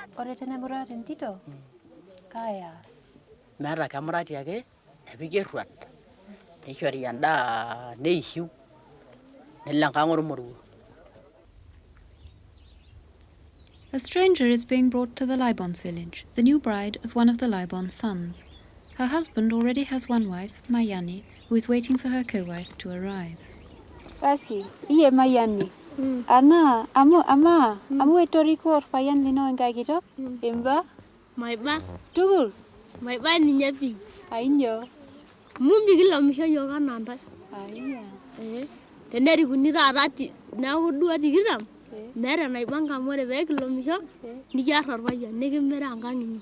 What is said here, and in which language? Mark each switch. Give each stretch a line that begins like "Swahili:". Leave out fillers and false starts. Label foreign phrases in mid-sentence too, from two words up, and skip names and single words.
Masai: Ore tenemurati entito, kaayas. Meeta kemurati ake nepiki erruat neishori endaa neishiu nelo enkang' ormoruo.
English: A stranger is being brought to the Libons village, the new bride of one of the Libon sons. Her husband already has one wife, Mayani, who is waiting for her co-wife to arrive.
Masai: Basi, iye Mayani. Ana, amu etoriko orpayian lino enkae kitok? Imba? Maiba. Tugul? Maiba ninye pi. Ainyo? Mumbi kilomisho yiok anaa ntae. Aiya. Tenerikuni taata neeku duo 20, meeta enaibanga amu ore pee kilomisho nikiarr orpayian nikimira enkang' inyi.